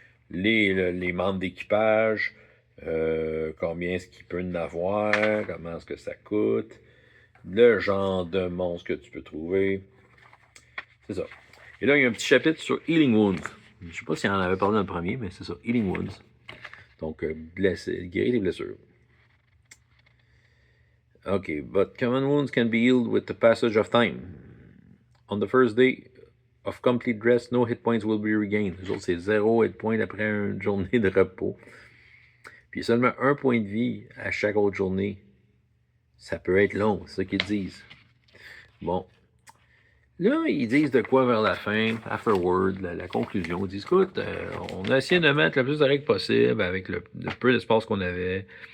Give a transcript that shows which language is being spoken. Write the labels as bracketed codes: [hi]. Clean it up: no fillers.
[fr] Les membres d'équipage, combien est-ce qu'il peut en avoir, comment est-ce que ça coûte, le genre de monstre que tu peux trouver. C'est ça. Et là, il y a un petit chapitre sur Healing Wounds. Je ne sais pas si on en avait parlé dans le premier, mais c'est ça, Healing Wounds. Donc, guérir les blessures. [en] Okay, but common wounds can be healed with the passage of time. On the first day of complete rest, no hit points will be regained. [fr] Les autres, c'est 0 hit point après une journée de repos. Puis seulement 1 point de vie à chaque autre journée. Ça peut être long, c'est ça qu'ils disent. Bon. Là, ils disent de quoi vers la fin, afterward, la conclusion. Ils disent, écoute, on a essayé de mettre le plus de règles possible avec le peu d'espace qu'on avait.